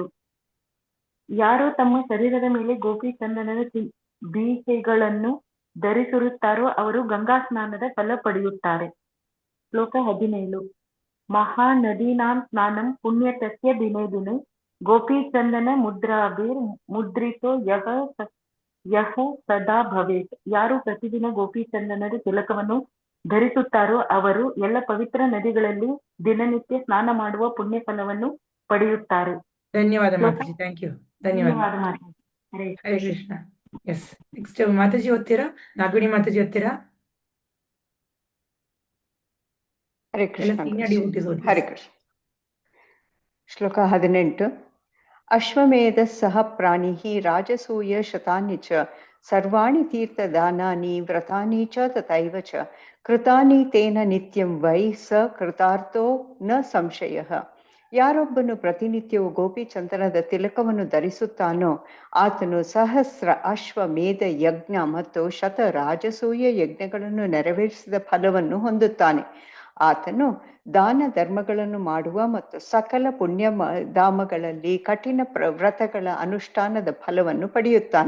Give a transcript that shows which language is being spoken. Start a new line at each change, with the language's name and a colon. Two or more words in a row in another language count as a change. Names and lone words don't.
Kannada: ಯಾರು ತಮ್ಮ ಶರೀರದ ಮೇಲೆ ಗೋಪಿ ಚಂದನದ ಬೀಜಗಳನ್ನು ಧರಿಸಿರುತ್ತಾರೋ ಅವರು ಗಂಗಾ ಸ್ನಾನದ ಫಲ ಪಡೆಯುತ್ತಾರೆ.
Sanskrit: ಶ್ಲೋಕ 17. ಮಹಾನದೀನಾಂ ಸ್ನಾನಂ ಪುಣ್ಯತಸ್ಯ ದಿನೇ ದಿನೇ ಗೋಪಿ ಚಂದನ ಮುದ್ರಾಭಿರ್ ಮುದ್ರಿತೋ ಯಹ ಸದಾ ಭವೇತ್.
Kannada: ಯಾರು ಪ್ರತಿದಿನ ಗೋಪಿ ಚಂದನದ ತಿಲಕವನ್ನು ಧರಿಸುತ್ತಾರೋ ಅವರು ಎಲ್ಲ ಪವಿತ್ರ ನದಿಗಳಲ್ಲಿ ದಿನನಿತ್ಯ ಸ್ನಾನ ಮಾಡುವ ಪುಣ್ಯ ಫಲವನ್ನು ಪಡೆಯುತ್ತಾರೆ. ಧನ್ಯವಾದ ಮಾತಾಜಿ.
English: thank you.
Kannada: ಧನ್ಯವಾದ. ಮಾತಾಜಿ. ಹರೇ ಹರೇ ಕೃಷ್ಣ.
English: yes, next
Kannada: ಮಾತಾಜಿ ಓದ್ತೀರಾ? ನಾಗವಿಣಿ ಮಾತಾಜಿ ಓದ್ತೀರಾ? ಹರೇ ಎಲ್ಲ ಕೃಷ್ಣ.
English: senior devotees
Kannada: ಓದಿ. ಹರೇ ಕೃಷ್ಣ. ಶ್ಲೋಕ 18.
Sanskrit: ಅಶ್ವಮೇಧ ಸಹ ಪ್ರಾಣಿ ರಾಜಸೂಯ ಶತಾನಿ ಚ ಸರ್ವಾಣಿ ತೀರ್ಥದಾನಾನಿ ವ್ರತಾನಿ ಚ ತಥೈವ ಚ ಕೃತಾನಿ ತೇನ ನಿತ್ಯಂ ವೈ ಸ ಕೃತಾರ್ಥೋ ನ ಸಂಶಯಃ.
Kannada: ಯಾರೊಬ್ಬನು ಪ್ರತಿನಿತ್ಯವೂ ಗೋಪಿ ಚಂದನದ ತಿಲಕವನ್ನು ಧರಿಸುತ್ತಾನೋ ಆತನು ಸಹಸ್ರ ಅಶ್ವಮೇಧ ಯಜ್ಞ ಮತ್ತು ಶತ ರಾಜಸೂಯ ಯಜ್ಞಗಳನ್ನು ನೆರವೇರಿಸಿದ ಫಲವನ್ನು ಹೊಂದುತ್ತಾನೆ. ಆತನು ದಾನ ಧರ್ಮಗಳನ್ನು ಮಾಡುವ ಮತ್ತು ಸಕಲ ಪುಣ್ಯ ಧಾಮಗಳಲ್ಲಿ ಕಠಿಣ ವ್ರತಗಳ ಅನುಷ್ಠಾನದ ಫಲವನ್ನು ಪಡೆಯುತ್ತಾನೆ.